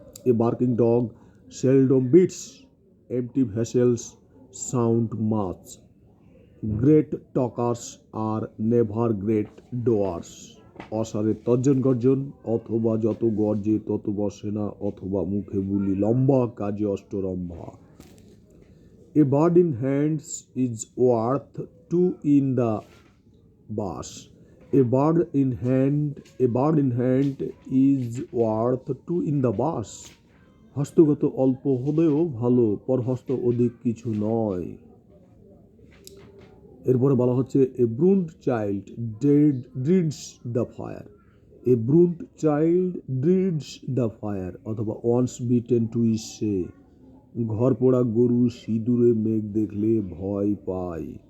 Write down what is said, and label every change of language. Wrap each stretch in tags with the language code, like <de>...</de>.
<en>a barking dog seldom bites, empty vessels sound much, great talkers are never great doers,</en> <bn>অসারে তর্জন গর্জন, অথবা যত গর্জে তত বসে না, অথবা মুখে বুলি লম্বা কাজে অষ্টরম্ভা।</bn> <en>A bird in hands is worth two in the bush. A bird in hand is worth two in the bush.</en> <bn>হস্তগত অল্প হলেও ভালো, পরহস্ত অধিক কিছু নয়। এরপরে বলা হচ্ছে</bn> <en>A burnt child dreads the fire. A burnt child dreads the fire,</en> <bn>অথবা</bn> <en>once beaten twice say,</en> <bn>ঘর পোড়া গরু সিঁদুরে মেঘ দেখলে ভয় পায়।</bn>